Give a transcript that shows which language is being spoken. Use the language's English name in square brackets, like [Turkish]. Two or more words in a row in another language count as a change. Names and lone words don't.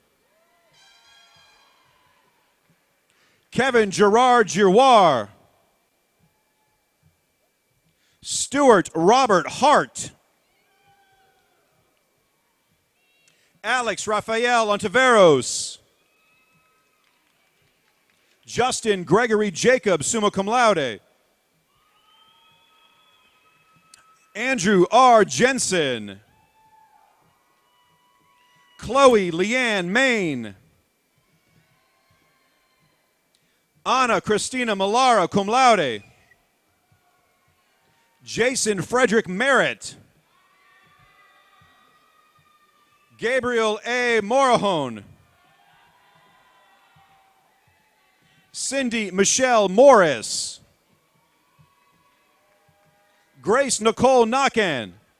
[English] Kevin Gerard Giroir. Stuart Robert Hart. Alex Rafael Ontiveros. Justin Gregory Jacob, [Latin] summa cum laude. [English] Andrew R. Jensen. Chloe Leanne Main. Anna Christina Malara, [Latin] cum laude. [English] Jason Frederick Merritt. Gabriel A. Morahone. Cindy Michelle Morris. Grace Nicole Nakan.